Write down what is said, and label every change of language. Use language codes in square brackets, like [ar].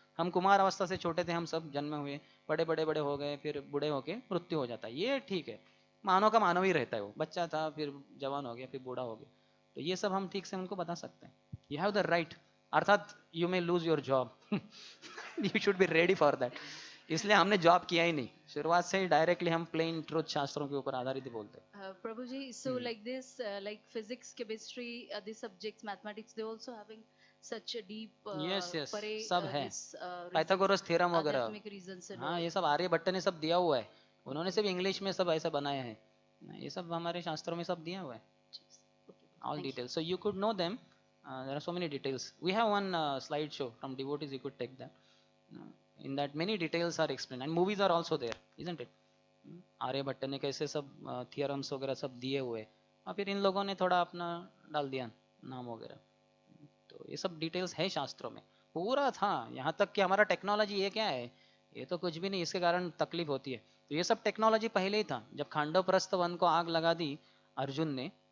[hi] हम कुमार अवस्था से छोटे थे, हम सब जन्म हुए, बड़े बड़े बड़े हो गए, फिर बूढ़े होके मृत्यु हो जाता है, ये ठीक है, मानव का मानव ही रहता है। वो बच्चा था, फिर जवान हो गया, फिर बूढ़ा हो गया, तो ये सब हम ठीक से उनको बता सकते हैं। [en] You have the right, अर्थात you may lose your job, you should be ready for that. [hi] इसलिए हमने जॉब किया ही नहीं, शुरुआत से ही डायरेक्टली हम प्लेन ट्रुथ शास्त्रों के ऊपर आधारित ही बोलते हैं। [en] Prabhu ji, so like this, like physics, chemistry, these subjects, mathematics, they also having such a deep [hi] yes सब है, पाइथागोरस थ्योरम वगैरह, हाँ ये सब आर्यभट्ट ने सब दिया हुआ है, उन्होंने सिर्फ इंग्लिश में सब ऐसा बनाया है, ये सब हमारे शास्त्रों में सब दिया हुआ है, [en] all details, so you could know them. There are so many details. We have one slide show from devotees, you could take that. In that many details are explained and movies are also there, isn't it? [hi] Aryabhata ने कैसे सब theorems वगैरह सब दिए हुए, और फिर इन लोगों ने थोड़ा अपना डाल दिया नाम वगैरह। तो ये सब डिटेल्स है शास्त्रों में, पूरा था। यहाँ तक कि हमारा टेक्नोलॉजी ये क्या है, ये तो कुछ भी नहीं, इसके कारण तकलीफ होती है। तो ये सब टेक्नोलॉजी पहले ही था। जब खांडव प्रस्थ वन को आग लगा दी अर्जुन ने,